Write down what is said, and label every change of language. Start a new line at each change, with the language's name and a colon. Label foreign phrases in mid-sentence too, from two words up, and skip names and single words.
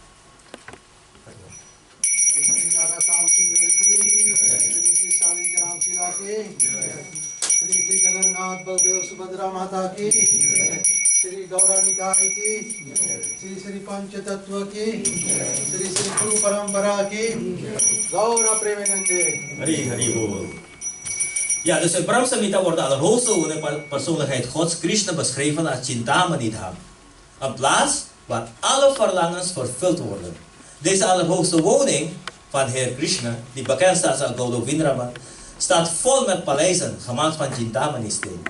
Hindi: श्री जगन्नाथ बलदेव सुभद्रा माता की, श्री गौरानिकाय की, श्री श्री पंच तत्व की, श्री श्री गुरु परंपरा की, गौर प्रेमानंदे. हरि हरि बोल.
Dutch: Ja, dus in Brahma Samhita wordt de allerhoogste persoonlijkheid Gods, Krishna, beschreven als Chintamani Dham. Een plaats waar alle verlangens vervuld worden. Deze allerhoogste woning van Heer Krishna, die bekend staat als Gaudavindrama, staat vol met paleizen, gemaakt van Chintamani-steen.